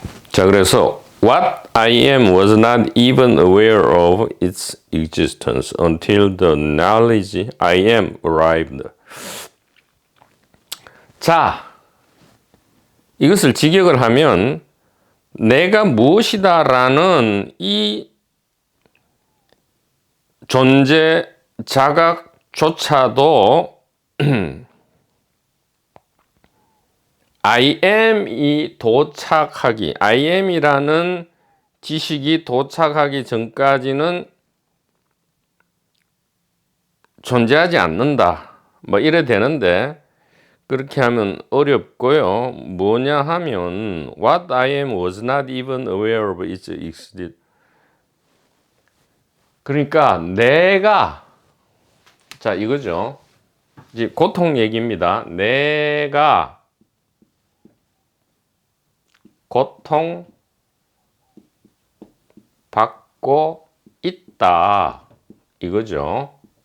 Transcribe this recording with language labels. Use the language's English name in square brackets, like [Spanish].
[Korean] 자, 그래서 [English] What I am was not even aware of its existence until the knowledge I am arrived. [Korean] 자, 이것을 직역을 하면 내가 무엇이다라는 이 존재 자각조차도 I am이 도착하기, I am이라는 지식이 도착하기 전까지는 존재하지 않는다. 뭐 이래 되는데 그렇게 하면 어렵고요. 뭐냐 하면 [English] What I am was not even aware of its existence. [Korean] 그러니까 내가, 자 이거죠. 이제 고통 얘기입니다. 내가 고통 받고 있다 이거죠.